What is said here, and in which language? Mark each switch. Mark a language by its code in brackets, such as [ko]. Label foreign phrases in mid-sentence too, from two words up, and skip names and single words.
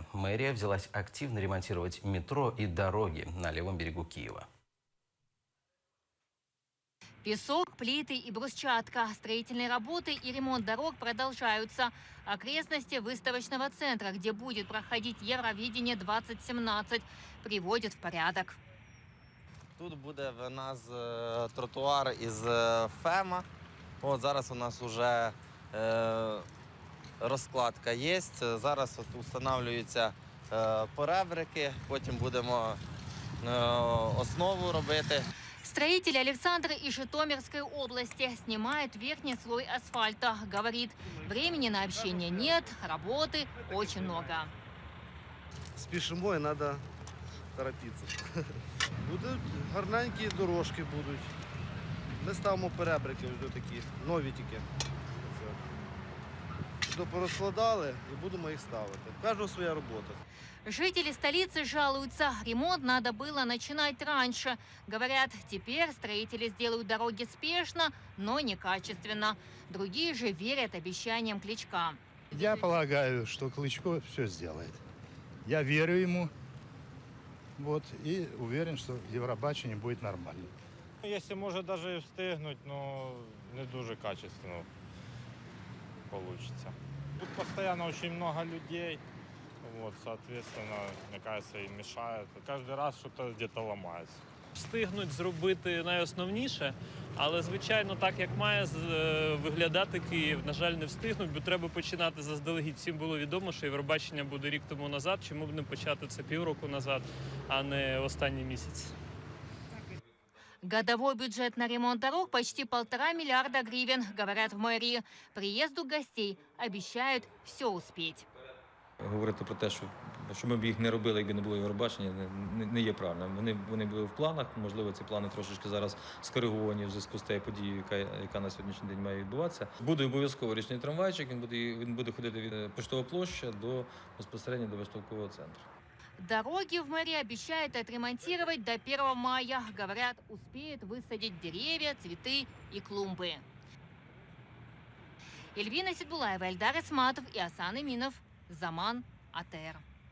[ru] Мэрия взялась активно ремонтировать метро и дороги на левом берегу Киева. Песок, плиты и брусчатка. Строительные работы и ремонт дорог продолжаются. Окрестности выставочного центра, где будет проходить Евровидение 2017, приводят в порядок. [uk] Тут буде в нас тротуар із ФЕМа. От зараз у нас вже розкладка є. Зараз встановлюються поребрики, потім будемо основу робити. [ru] Строитель Александр из Житомирской области снимает верхний слой асфальта. Говорит, времени на общение нет, работы очень много. [uk] Спішимо і треба торопитися. Будуть гарненькі дорожки будуть. Ми ставимо перебрики, ось такі, нові тільки. Порозкладали і будемо їх ставити. У кожного своя робота. [ru] Жители столицы жалуются, ремонт надо было начинать раньше. Говорят, теперь строители сделают дороги спешно, но некачественно. Другие же верят обещаниям Кличка. Я полагаю, что Кличко все сделает. Я верю ему, и уверен, что Евробачення будет нормально. [uk] Якщо може навіть встигнуть, но не дуже [ru] качественно получится. Тут постоянно очень много людей, соответственно, мне кажется, им мешает. Каждый раз что-то где-то ломается. [uk] Встигнуть зробити найосновніше, але, звичайно, так, як має виглядати Київ, на жаль, не встигнуть, бо треба починати заздалегідь. Всім було відомо, що Євробачення буде рік тому назад, чому б не почати це півроку назад, а не останній місяць. [ru] Годовой бюджет на ремонт дорог почти 1,5 миллиарда гривен, говорят в мэрии. Приезду гостей обещают все успеть. [uk] Говорити про те, що ми б їх не робили, якби не було Євробачення, не є правильно. Вони були в планах, можливо, ці плани трошечки зараз скориговані в зв'язку з тією подією, яка на сьогоднішній день має відбуватися. Буде обов'язково річний трамвайчик, він буде ходити від Поштова площа безпосередньо до виставкового центру. [ru] Дороги в мэрии обещают отремонтировать до 1 мая. Говорят, успеют высадить деревья, цветы и клумбы. Эльвина Сидбулаева, Эльдар Исматов и Асан Иминов. Заман, АТР.